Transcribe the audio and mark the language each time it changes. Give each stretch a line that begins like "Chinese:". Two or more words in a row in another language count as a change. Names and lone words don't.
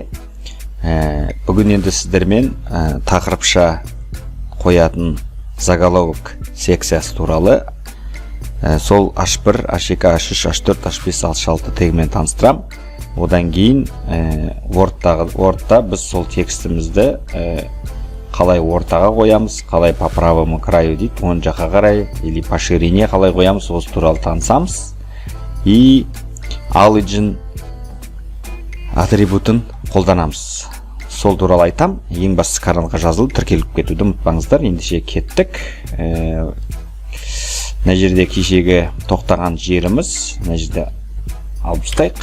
Kazakh: Бүгін енді сіздермен тақырыпша қоятын заголовок секциясы туралы сол H1, H2, H3, H4, H5, H6 тегімен таныстырам. Одан кейін Word'та біз сол текстімізді қалай ортаға қоямыз, қалай
Russian: по правому краю
Kazakh: дейді, оң жаққа қарай,
Russian: или по ширине
Kazakh: қалай қоямыз, осы туралы танысамыз. И origin атрибутын қолданамыз. Сол туралы айтам. Ең бастысы каналға жазылып, тіркеліп кетуді ұмытпаңыздар. Ендеше кеттік. Мына жерде кешегі тоқтаған жеріміз, мына жерде алып тастайық.